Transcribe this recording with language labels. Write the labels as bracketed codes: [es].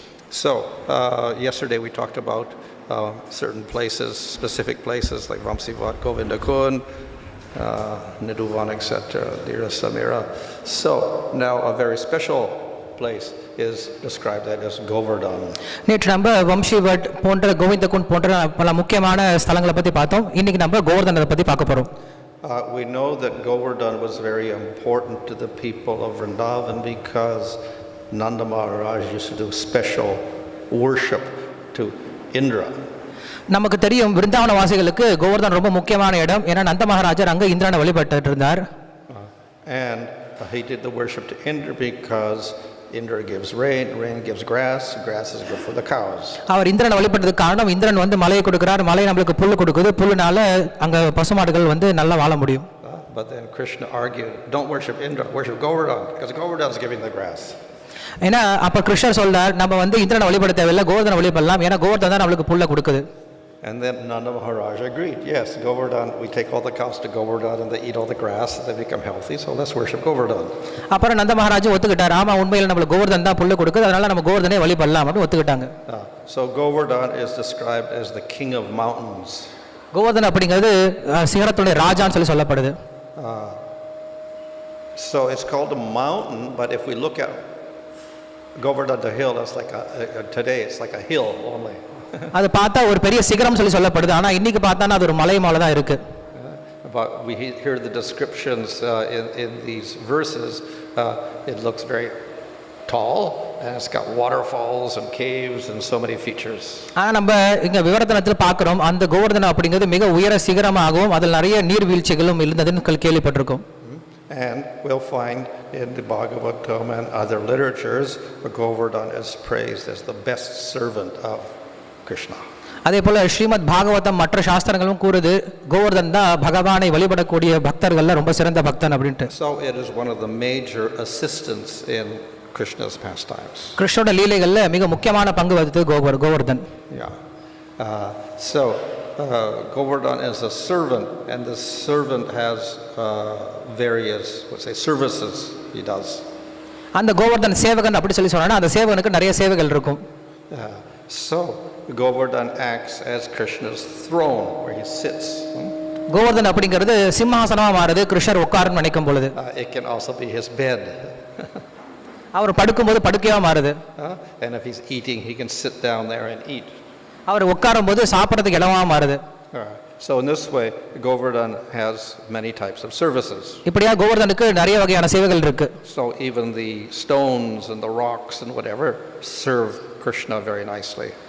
[en] So yesterday we talked about certain places, specific places like Vamsidhari, Govindakund, Niduvan, etc., Dira Samira. So now a very special place is described that as Govardhan. [ta] நேற்று நம்ம வம்சிவட் போன்ற கோவிந்தகுண்ட் போன்ற பல முக்கியமான ஸ்தலங்களை பத்தி பார்த்தோம். இன்னைக்கு நம்ம கோவர்தனத்தை பத்தி பார்க்க போறோம். [en] We know that Govardhan was very important to the people of Vrindavan because Nanda Maharaj used to do special worship to Indra. [ta] நமக்கு தெரியும் விருந்தாவன வாசிகளுக்கு கோவர்தன் ரொம்ப முக்கியமான இடம். ஏன்னா நந்த மகாராஜர் அங்க இந்திரனை வழிபட்டு இருந்தார். [en] And he did the worship to Indra because Indra gives rain, rain gives grass, grass is good for the cows. [ta] அவர் இந்திரனை வழிபட்டதுக்கு காரணம் இந்திரன் வந்து மலையை கொடுக்கிறார், மலை நமக்கு புல்லு கொடுக்குது, புல்லுனால அங்க பசுமாடுகள் வந்து நல்லா வாழ முடியும். [en] But then Krishna argued, don't worship Indra, worship Govardhan because Govardhan is giving the grass. [ta] ஏன்னா அப்ப கிருஷ்ணர் சொல்றார் நம்ம வந்து இந்திரனை வழிபட தேவையில்லை, கோவர்தனை வழிபடலாம், ஏன்னா கோவர்தன் தான் நம்மளுக்கு புல்ல கொடுக்குது. [en] And then Nanda Maharaj agreed, yes, Govardhan, we take all the cows to Govardhan and they eat all the grass and they become healthy, so let's worship Govardhan. [ta] அப்புறம் நந்த மகாராஜ் ஒத்துக்கிட்டார், ஆமா உண்மையில நம்மளுக்கு கோவர்தன் தான் புல்ல கொடுக்குது, அதனால நம்ம கோவர்தனை வழிபடலாம் அப்படி ஒத்துக்கிட்டாங்க. [en] So Govardhan is described as the king of mountains. [ta] Govardhan அப்படிங்கிறது சிகரத்துடைய ராஜான்னு சொல்லப்படுது. [en] So it's called a mountain, but if we look at Govardhan the hill, that's like today it's like a hill only. [ta] அது பார்த்தா ஒரு பெரிய சிகரம் சொல்லப்படுது, ஆனா இன்னைக்கு பார்த்தானா அது ஒரு மலை மேல தான் இருக்கு. [en] But we hear the descriptions in these verses, it looks very tall and it's got waterfalls and caves and so many features. [ta] ஆனா நம்ம இங்க விவரத்தனத்துல பார்க்கிறோம் அந்த கோவர்தனம் அப்படிங்கிறது மிக உயர சிகரமாகவும் அதில் நிறைய நீர்வீழ்ச்சிகளும் இருந்ததுன்னு கேள்விப்பட்டிருக்கோம். [en] And we'll find in the Bhagavatam and other literatures, Govardhan is praised as the best servant of Krishna. [ta] அதே போல ஸ்ரீமத் பாகவதம் மற்ற சாஸ்திரங்களும் கூறுது கோவர்தன் தான் பகவானை வழிபடக்கூடிய பக்தர்கள்ல ரொம்ப சிறந்த பக்தன் அப்படின்ட்டு. [en] So it is one of the major assistants in Krishna's pastimes. [ta] கிருஷ்ணோட லீலைகள்ல மிக முக்கியமான பங்கு வகித்தது Govardhan. [en] Yeah. So Govardhan is a servant, and the servant has various, services he does. [ta] அந்த கோவர்தன் சேவகன் அப்படி சொன்னா அந்த சேவகனுக்கு நிறைய சேவைகள் இருக்கும். [en] So Govardhan acts as Krishna's throne where he sits. [ta] Govardhan அப்படிங்கிறது சிம்மாசனமா மாறுது கிருஷ்ணர் உட்கார்ந்து நினைக்கும் பொழுது. [en] It can also be his bed. [ta] அவர் படுக்கும்போது படுக்கையா மாறுது. [en] And if he's eating, he can sit down there and eat. [ta] அவர் உட்காரும்போது சாப்பிடுறதுக்கு இடமா மாறுது. [en] So in this way, Govardhan has many types of services. [ta] இப்படியா கோவர்தனுக்கு நிறைய வகையான சேவைகள் இருக்கு. [en] So even the stones and the rocks and whatever serve Krishna very nicely.